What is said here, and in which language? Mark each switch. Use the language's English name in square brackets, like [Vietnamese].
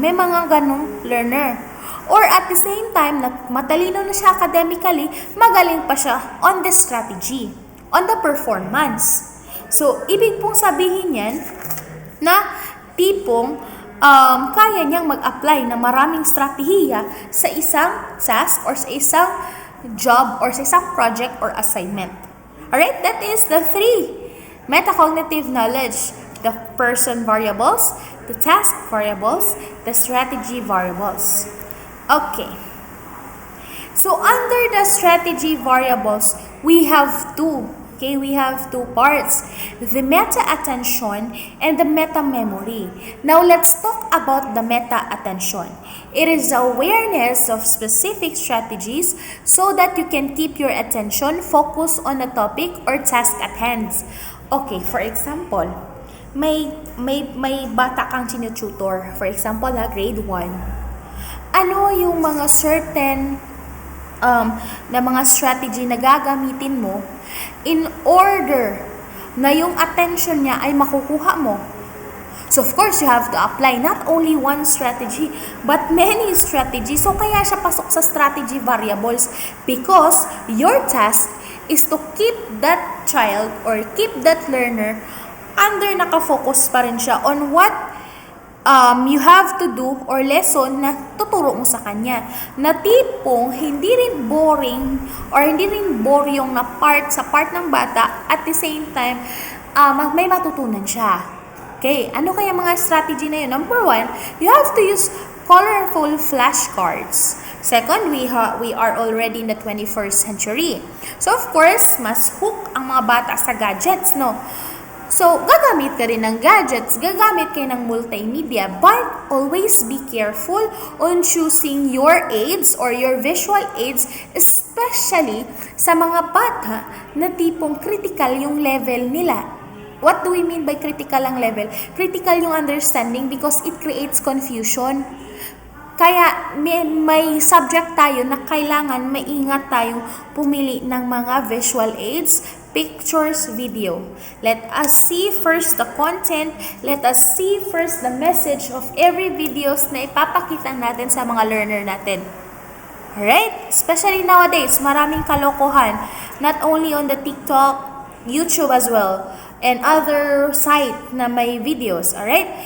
[Filipino] May mga ganong learner. Or at the same time, matalino na siya academically, magaling pa siya [English] on the strategy, on the performance. [Filipino] So, ibig pong sabihin yan na tipong kaya niyang mag-apply na maraming strategiya sa isang task or sa isang job or sa isang project or assignment. [English] Alright, that is the 3 metacognitive knowledge. The person variables, the task variables, the strategy variables. Okay. So under the strategy variables, we have 2. Okay, we have 2 parts, the meta-attention and the meta-memory. Now, let's talk about the meta-attention. It is awareness of specific strategies so that you can keep your attention focused on the topic or task at hand. [Filipino] Okay, for example, may bata kang tinututor. [English] For example, grade 1. [Filipino] ano yung mga certain na mga strategy na gagamitin mo in order na yung attention niya ay makukuha mo. [English] So of course, you have to apply not only one strategy, but many strategies. So kaya siya pasok sa strategy variables because your task is to keep that child or keep that learner [Filipino] under nakafocus pa rin siya [English] on what you have to do or lesson [Filipino] na tuturo mo sa kanya. Na tipong hindi rin boring or hindi rin bore yung na part sa part ng bata, [English] at the same time, [Filipino] may matutunan siya. Okay, ano kaya mga strategy na yun? [English] Number 1, you have to use colorful flashcards. Second, we are already in the 21st century. [Filipino] So of course, mas hook ang mga bata sa gadgets, no? [English] So, [Filipino] gagamit ka rin ng gadgets, gagamit kayo ng multimedia, [English] but always be careful on choosing your aids or your visual aids, especially [Filipino] sa mga bata na tipong critical yung level nila. [English] What do we mean by critical ang level? Critical yung understanding because it creates confusion. [Filipino] Kaya may subject tayo na kailangan maingat tayong pumili ng mga visual aids, pictures, video. [English] Let us see first the content. Let us see first the message of every videos [Filipino] na ipapakita natin sa mga learner natin. [English] Alright? [Filipino] Especially nowadays, maraming kalokohan. [English] Not only on the TikTok, YouTube as well, and other site [Filipino] na may videos, [English] alright?